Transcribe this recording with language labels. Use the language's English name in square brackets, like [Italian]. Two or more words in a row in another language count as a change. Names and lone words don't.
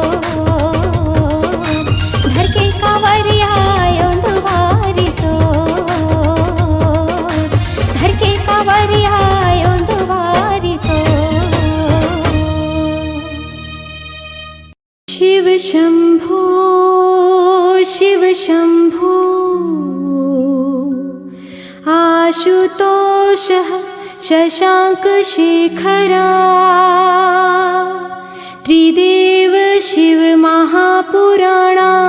[Bhojpuri] घर के कांवरिया आयो दुआरी तो। घर के कांवरिया आयो दुआरी तो। [Sanskrit] शिव शंभो शिव शंभो, आशुतोषः शशांक शेखरा, त्रिदेव शिव महापुराणा।